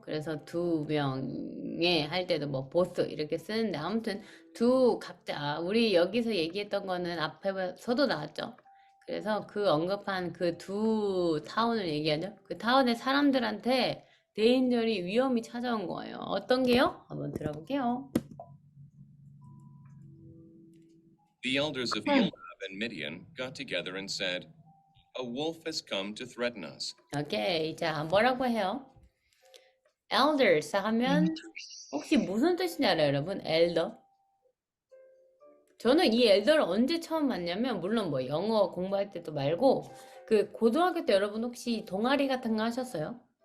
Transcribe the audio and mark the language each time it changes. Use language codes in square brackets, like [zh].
[ko] 그래서 두 명에 할 때도 뭐 both 이렇게 쓰는데 아무튼 두 각자 우리 여기서 얘기했던 거는 앞에서도 나왔죠. 그래서 그 언급한 그 두 타운을 얘기하죠. 그 타운의 사람들한테 대인절이 위험이 찾아온 거예요. 어떤 게요? 한번 들어볼게요. [en] The elders of Moab and Midian got together and said, "A wolf has come to threaten us." [ko] 오케이. 자, 뭐라고 해요? elders 하면 혹시 무슨 뜻인지 알아요, 여러분? [en] elder? [ko] 저는 이 elder를 언제 처음 봤냐면 물론 뭐 영어 공부할 때도 말고 그 고등학교 때 여러분 혹시 동아리 같은 거 하셨어요?